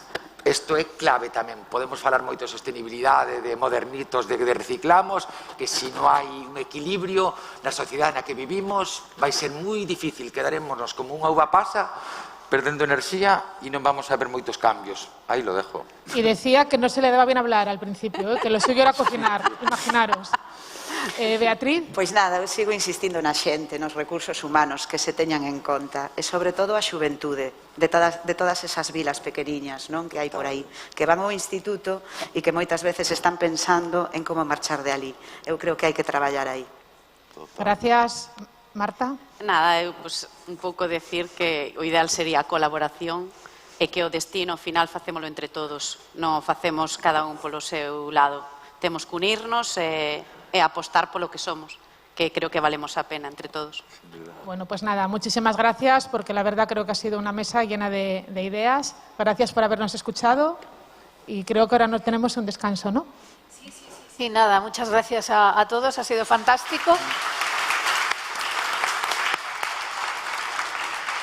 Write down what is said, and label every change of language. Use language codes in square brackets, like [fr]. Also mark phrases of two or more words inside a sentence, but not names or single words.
[gl] Isto é clave tamén. Podemos falar moito de sostenibilidade, de modernitos, de reciclamos, que se non hai un equilibrio na sociedade na que vivimos vai ser moi difícil, quedarémonos como unha uva pasa perdendo enerxía e non vamos a ver moitos cambios. [es] Aí lo dejo. Y decía que no se le daba bien hablar al principio, que lo suyo era cocinar, imaginaros. Beatriz? [gl] Pois nada, eu sigo insistindo na xente, nos recursos humanos que se teñan en conta e sobre todo a xuventude de todas esas vilas pequeniñas, non, que hai por aí, que van ao instituto e que moitas veces están pensando en como marchar de ali. Eu creo que hai que traballar aí. [es] Gracias. Marta? [gl] Nada, eu un pouco decir que o ideal sería a colaboración e que o destino final facémolo entre todos, non facemos cada un polo seu lado. Temos que unirnos e apostar polo que somos, que creo que valemos a pena entre todos. [es] Bueno, pues nada, muchísimas gracias, porque la verdad creo que ha sido una mesa llena de ideas. Gracias por habernos escuchado y creo que ahora no tenemos un descanso, ¿no? Sí, nada, muchas gracias a todos, ha sido fantástico.